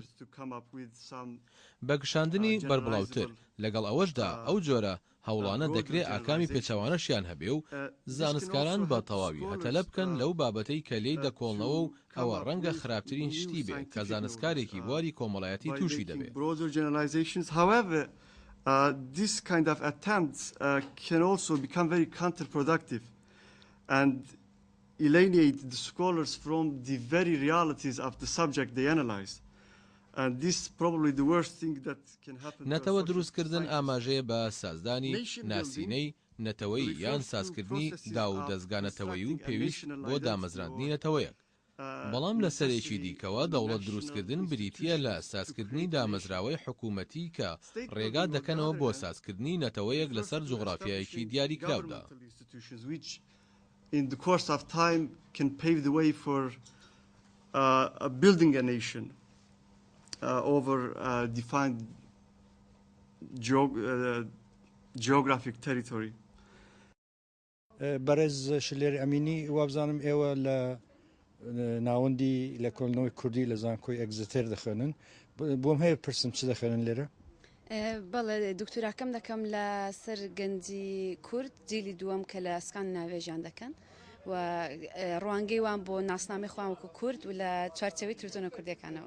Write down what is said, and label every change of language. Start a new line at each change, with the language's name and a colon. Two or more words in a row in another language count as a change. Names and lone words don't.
Central Kurdish: بە گشاندنی بربڵاوتر لەگەڵ ئەوەشدا ئەو جۆرە هەوڵانە دەکرێت ئاکامی پێچەوانەشیان هەبێ و زانستکاران بە تەواوی هەتەلە بکەن لەو بابەتەی کە لێی دەکۆڵنەوە و ئەوە ڕەنگە خراپترین شتی بێ کە زانستکارێکی بواری کۆمەڵایەتی تووشی دەبێت.
English: This kind of attempts can also become very counterproductive and alienate the scholars from the very realities of the subject they analyze. And this is probably the worst thing that can happen.
Central Kurdish: نەتەوە دروستکردن ئاماژەیە بە سازدانی ناسینەی نەتەوەی یان سازکردنی دا و دەستگانەتەوەی و پێویست بۆ دامەزراندنی نەتەوەیەک. بەڵام لە سەرێکی دیکەوە دەوڵەت دروستکردن بریتیە لە سازکردنی دامەزراوەی حکوومەتی کە ڕێگا دەکەنەوە بۆ سازکردنی نەتەوەیەک لەسەر جوغرافیایەکی دیاری کراودا.
English: In the course of time can pave the way for building a nation over defined geographic territory.
Central Kurdish: بەرز شلێری ئەمینی وابزانم ئێوە لە ناوەندی لە کۆڵنەوەی کوردی لە زانکۆی ئەگزتر دەخوێنن. بۆم هەیە پرسم چ دەخوێنن لێرە؟ بەڵێ دکتوراکەم دەکەم لە سەر گەنجی کورد جیلی دووەم کە لە ئەسکان ناوێژیان دەکەن و ڕوانگەی وان بۆ ناسنامەی خۆیان وەکو کورد و لە چوارچەوەی تلڤیزیۆنە کوردیەکانەوە.